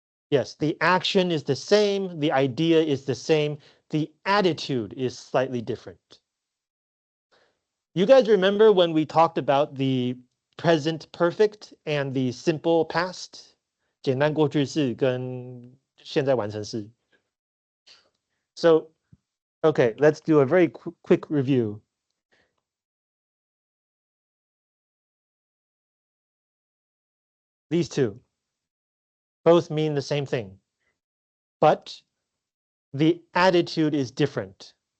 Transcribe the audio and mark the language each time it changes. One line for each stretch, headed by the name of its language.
English: Yes, the action is the same, the idea is the same, the attitude is slightly different. You guys remember when we talked about the present perfect and the simple past?
Chinese: 简单过去式跟现在完成式.
English: So, okay, let's do a very quick review. These two both mean the same thing, but the attitude is different.